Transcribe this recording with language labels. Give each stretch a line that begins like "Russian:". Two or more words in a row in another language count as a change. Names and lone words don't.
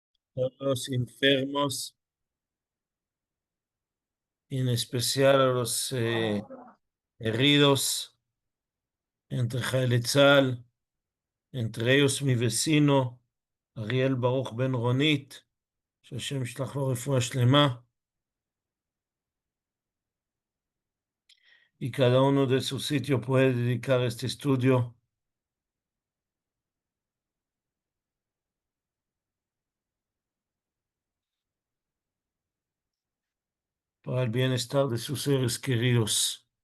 Spanish: todos los enfermos, en especial a los heridos, entre
Hebrew: חיילי צה"ל,
Spanish: entre ellos mi vecino, Ariel Baruch Ben Ronit,
Hebrew: שהשם ישלח לו רפואה שלמה,
Spanish: y cada uno de su sitio puede dedicar este estudio para el bienestar de sus seres queridos.